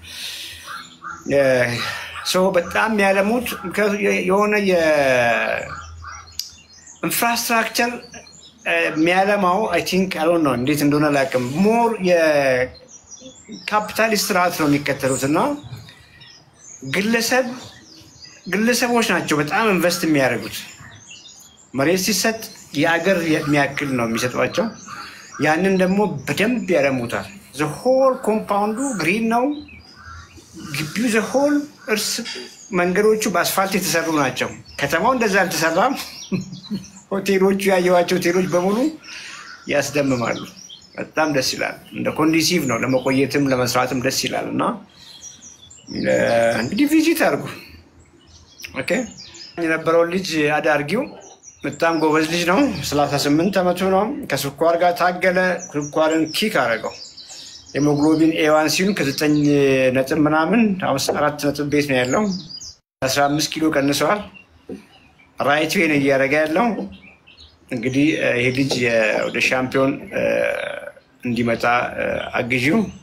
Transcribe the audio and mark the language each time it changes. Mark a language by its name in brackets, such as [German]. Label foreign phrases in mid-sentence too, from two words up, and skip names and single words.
[Amharic] በጣም ያለሙት የሆነ የኢንፍራስትራክቸር የሚያለማው [English] I think I don't know [Amharic] እንዴት እንደሆነ አላውቅም ሞር የካፒታሊስት ስርዓት ነው የሚከተሉትና ግለሰቦች ናቸው በጣም ኢንቨስት የሚያደርጉት መሬት ሲሰጥ የአገር የሚያክል ነው የሚሰጧቸው ያንን ደግሞ በደንብ ያለሙታል [English] the whole compound green [Amharic] ነው ግቢው [English] the whole [Amharic] እርስ መንገዶቹ በአስፋልት የተሰሩ ናቸው ከተማው እንደዛ አልተሰራም ሆቴሎቹ ያየዋቸው ሆቴሎች በሙሉ ያስደምማሉ በጣም ደስ ይላል እንደ ኮንዲሲቭ ነው ለመቆየትም ለመስራትም ደስ ይላልና እንግዲህ ቪዚት አድርጉ ኦኬ የነበረው ልጅ አዳርጊው በጣም ጎበዝ ልጅ ነው 38 አመቱ ነው ከስኳር ጋር ታገለ ስኳርን ኪክ አደረገው ሄሞግሎቢን A1C ከ9 ነጥብ ምናምን 4 ነጥብ ቤት ነው ያለው 15 ኪሎ ቀንሷል [English] right way [Amharic] ነው እያደረገ ያለው እንግዲህ ይሄ ልጅ ወደ ሻምፒዮን እንዲመጣ አግዢው